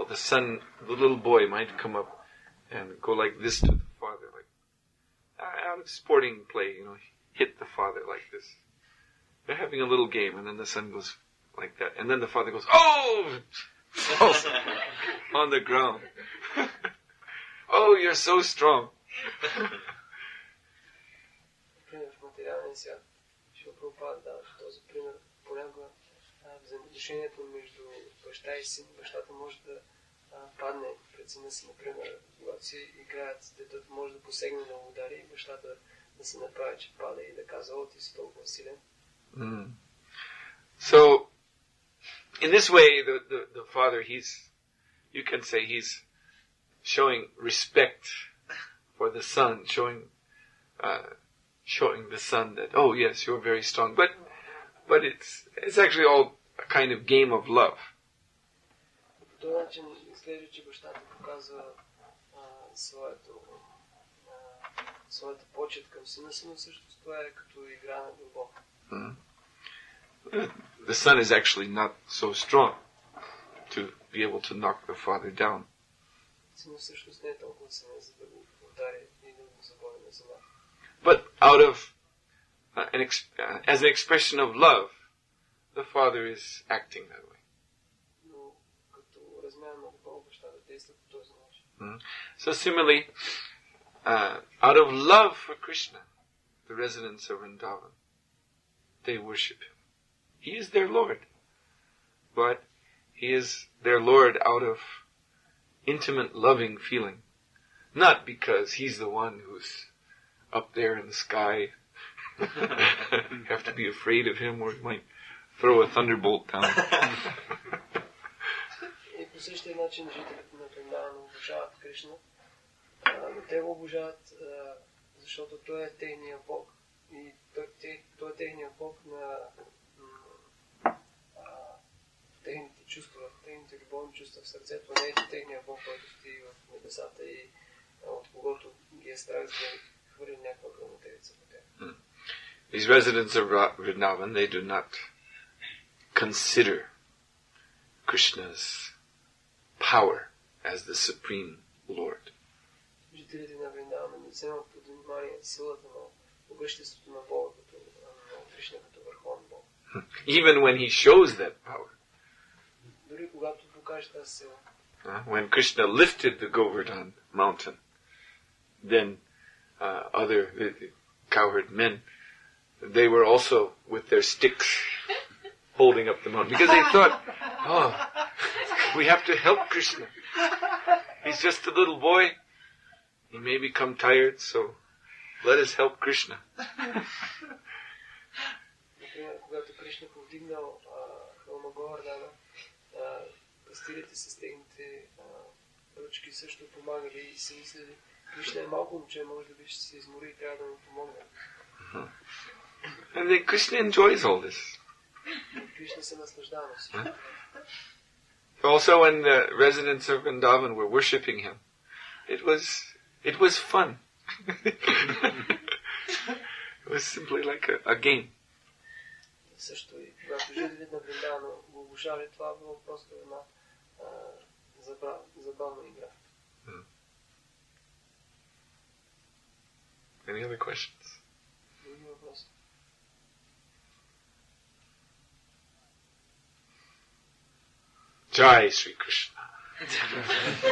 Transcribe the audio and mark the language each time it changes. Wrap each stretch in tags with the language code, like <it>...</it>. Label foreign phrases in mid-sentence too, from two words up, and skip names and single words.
<en>The little boy might come up and go like this to the father, like out of sporting play, hit the father like this. They're having a little game, and then the son goes like that, and then the father goes, "Oh!" falls on the ground. "Oh, you're so strong."</en> <bg>Например, в материалния свят, Шрила Прабхупада дава този пример. Понякога взаимоотношението между баща и син, бащата може да падне пред сина си, например, когато си играят, детето може да посегне на удари и бащата да се направи, че пада и да казва: "О, ти си толкова силен."</bg> <en>So, in this way, the father, you can say he's showing respect for the son, showing the son that, oh yes, you're very strong, but it's actually all a kind of game of love.</en> <bg>По този начин изглежда, че бащата показва своята почет към сина си, но също това е като игра на любов.</bg> <en>The son is actually not so strong to be able to knock the father down.</en> <bg>Синът всъщност не е толкова силен, за да го удари и да го заболи на земя.</bg> <en>But out of as an expression of love, the father is acting that way.</en> <bg>Но като размяна на любов, бащата действа по този начин.</bg> <en>So similarly, out of love for Krishna, the residents of Vrindavan, they worship him. He is their Lord, but he is their Lord out of intimate, loving feeling, not because he's the one who's up there in the sky. You have to be afraid of him, or he might throw a thunderbolt down.</en> <bg>И по същия начин жителите на Вриндавана обожават Кришна, но те го обожават, защото той е техния Бог. И той е техния Бог на техните чувства, техните любовни чувства в сърцето, не е техния Бог, който стои в небесата и от когото ги е страх, за да хвърли някаква гръмотевица по тях.</bg> <en>These residents of Vrindavan, they do not consider Krishna's power as the supreme Lord.</en> <bg>Жителите на Вриндавана вземат под внимание силата на могъществото на Бога, на Кришна като върховен Бог.</bg> <en>Even when he shows that power.</en> <bg>Дори когато покаже тази сила.</bg> <en>When Krishna lifted the Govardhan mountain, then other cowherd men, they were also with their sticks holding up the mountain because they thought, oh, we have to help Krishna. He's just a little boy. He may become tired, so let us help Krishna.</en> <bg>Например, когато Кришна повдигнал хълма Говардана, пастирите с техните ръчки също помагали и си мислили, Кришна е малко момче, може да би ще се измори и трябва да му помогне.</bg> <en>And then Krishna enjoys all this.</en> <bg>Кришна се наслаждава на всичко.</bg> <en>Also when the residents of Vrindavan were worshipping him, it was fun. It was simply like a game.</en> <bg>Също и когато жителите на Вриндавана го обожали, това било просто една забавна игра.</bg> <en>Any other questions?</en> <bg>Други въпроси?</bg> <hi>Jai Sri Krishna.</hi>